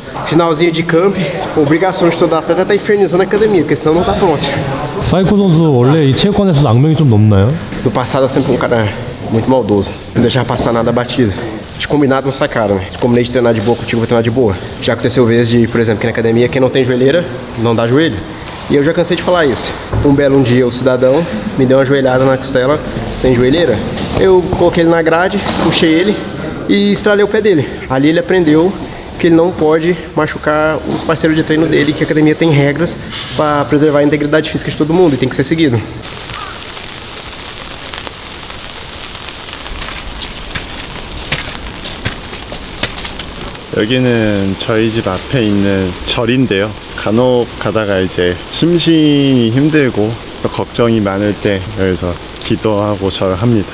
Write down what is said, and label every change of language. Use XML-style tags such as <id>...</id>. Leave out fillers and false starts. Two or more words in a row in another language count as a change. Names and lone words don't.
<pt>Finalzinho de camp, obrigação de todo atleta tá infernizando a academia, porque senão não tá pronto.</pt> <ko>사이코 선수 원래 이 체육관에서 악명이 좀 높나요?</ko> <pt>No passado eu sempre fui um cara muito maldoso, não deixava passar nada batido. De combinado não sai caro, né? De combinei de treinar de boa contigo, vou treinar de boa. Já aconteceu vezes de, por exemplo, que na academia quem não tem joelheira não dá joelho. E eu já cansei de falar isso. Um belo dia o cidadão me deu uma joelhada na costela sem joelheira. Eu coloquei ele na grade, puxei ele e estralei o pé dele. Ali ele aprendeu que ele não pode machucar os parceiros de treino dele, que a academia tem regras para preservar a integridade física de todo mundo e tem que ser seguido.</pt> <ko>여기는 저희 집 앞에 있는 절인데요. 간혹 가다가 이제 심신이 힘들고 또 걱정이 많을 때 여기서 기도하고 절합니다.</ko>